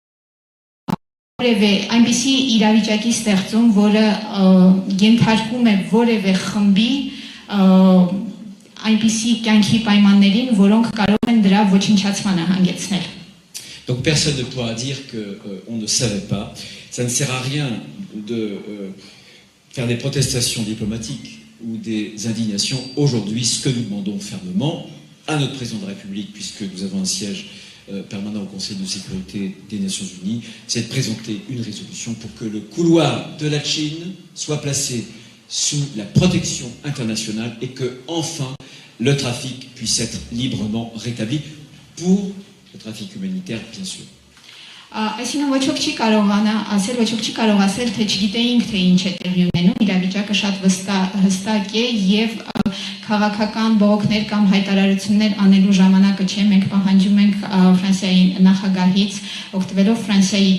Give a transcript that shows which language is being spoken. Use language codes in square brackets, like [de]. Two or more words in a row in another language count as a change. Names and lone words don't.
[hy] այնպիսի իրավիճակի ստեղծում, որը ենթարկում է որևէ խմբի այնպիսի կյանքի պայմաններին, որոնք կարող են դրա ոչնչացմանը հանգեցնել. [fr] Donc personne ne pourra dire qu'on ne savait pas. Ça ne sert à rien de faire des protestations diplomatiques ou des indignations. Aujourd'hui, ce que nous demandons fermement à notre président de la République, puisque nous avons un siège permanent au Conseil de sécurité des Nations Unies, c'est de présenter une résolution pour que le couloir de la Chine soit placé sous la protection internationale et que, enfin, le trafic puisse être librement rétabli pour le trafic humanitaire, bien sûr. [hy] Այսինքն ոչ ոք չի կարող ասել, թե չգիտեինք, թե ինչ է տեղի ունենում, իրավիճակը շատ հստակ է եւ քաղաքական բողոքներ կամ հայտարարություններ անելու ժամանակը չէ, մենք պահանջում ենք Ֆրանսիայի նախագահից, օգտվելով Ֆրանսիայի